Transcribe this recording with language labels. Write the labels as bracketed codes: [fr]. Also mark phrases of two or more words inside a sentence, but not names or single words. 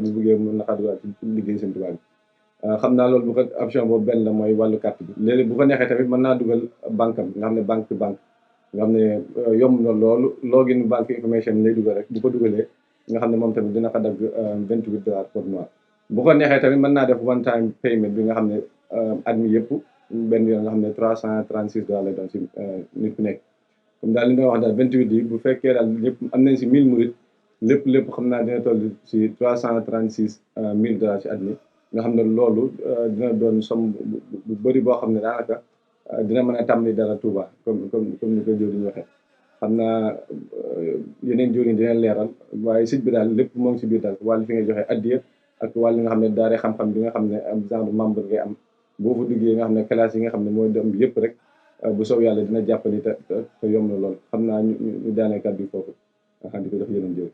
[wo] bu bëggee mën na xaduwaat ci liggéey seen tubaab bi xam naa loolu bu ko option boobu benn la mooy wàllu carte bi léegi bu ko neexee tamit mën naa dugal banque am nga xam ne banque to banque nga xam ne yomb na loolu login banque information lay dugal rek bu ko dugalee nga xam ne moom tamit dina ko dagg $28 [fr] par mois [wo] bu ko neexee tamit mën naa def [en] one time payment [wo] bi nga xam ne at mi yëpp benn yoon nga xam ne $336 lay doon si nit ku nekk comme daal li nga wax daal 28 yi bu fekkee daal lépp am nañ si 1000 murit lépp xam naa dina toll si $336,000 si at mi nga xam ne loolu dina doon somme bu bëri boo xam ne daanaka dina mën a tàmbali dara Touba comme ni ko jëriñ waxee xam naa yeneen jëriñ dina leeral waaye site bi daal lépp moo ngi si biir daal wàllu fi nga joxe addiya ak wàllu nga xam ne daare xam-xam bi nga xam ne am [fr] genre membre [wo] ngay am boo fa duggee nga xam ne classe yi nga xam ne mooy dem yëpp rek bu soob yàlla dina jàppali te yomb na lool xam naa ñu daanee kàddu yi foofu nga xam di ko jox yeneen jëriñ.